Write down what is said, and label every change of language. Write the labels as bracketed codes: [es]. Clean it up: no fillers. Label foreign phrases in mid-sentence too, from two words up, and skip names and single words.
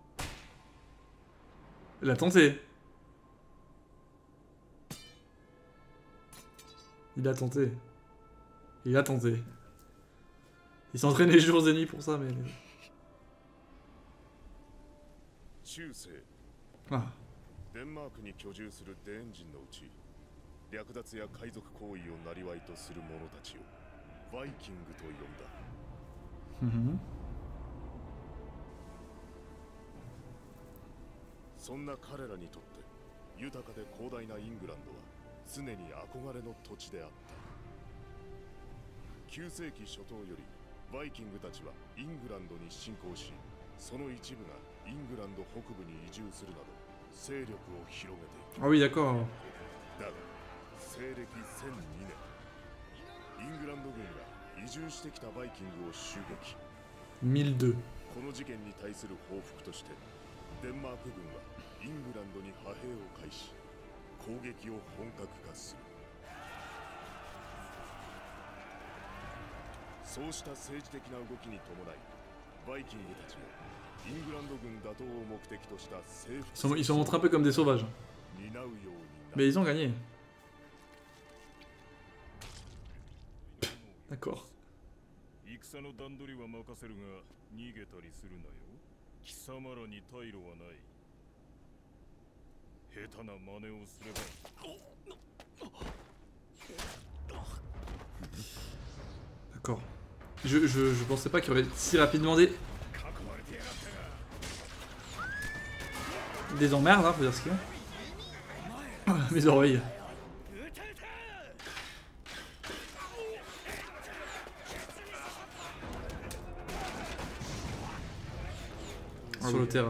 [fr] Il a tenté. Il a tenté. Il a tenté. Il s'entraîne les jours et nuits pour ça, mais... Ah. [ja] デンマークに居住するデーン人のうち略奪や海賊行為を生りとする者たちをバイキングと呼んだ。そんな彼らにとって豊かで広大なイングランドは常に憧れの土地であった。9世紀初頭よりバイキングたちはイングランドに侵攻し、その一部がイングランド北部に移住するなど勢力を広げていた。 [fr] Ah oui, d'accord. [ja] だが西暦1002年、イングランド軍が移住してきたバイキングを襲撃。 [fr] 1002. [ja] この事件に対する報復としてデンマーク軍はイングランドに派兵を開始、攻撃を本格化する。そうした政治的な動きに伴い、バイキングたちもイングランド軍打倒を目的とした征服 [fr] Ils sont montrés un peu comme des sauvages. [ja] 担うようにな [fr] Mais [ja] る。 [fr] ils ont gagné. D'accord. [ja] 戦の段取りは任せるが逃げたりするなよ。貴様らに退路はない。下手な真似をすれば。 [fr] D'accord. Je pensais pas qu'il y aurait si rapidement des emmerdes, hein, faut dire ce qu'il y a. Mes oreilles. Sur le terrain.